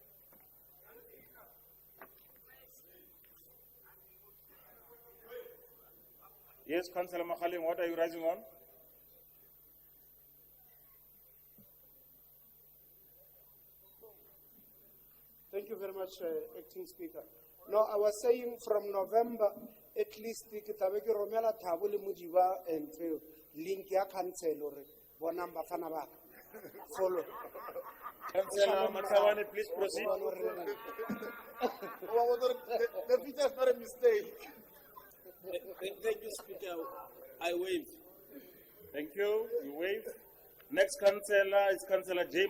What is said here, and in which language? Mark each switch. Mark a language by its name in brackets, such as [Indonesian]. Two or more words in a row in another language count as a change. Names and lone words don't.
[English] Yes, Councillor Makhaling, what are you rising on? Thank you very much, Acting Speaker. No, I was saying from November, at least [Southern Sotho] ke tlabe ke romela Thabo le Modiba [English] and link [Southern Sotho] ya [English] council or [Southern Sotho] bona bafana ba follow. [English] Councillor Mathabane, please proceed. The feature is not a mistake. Thank you, Speaker. I waive. Thank you. You waive. Next councillor is Councillor J.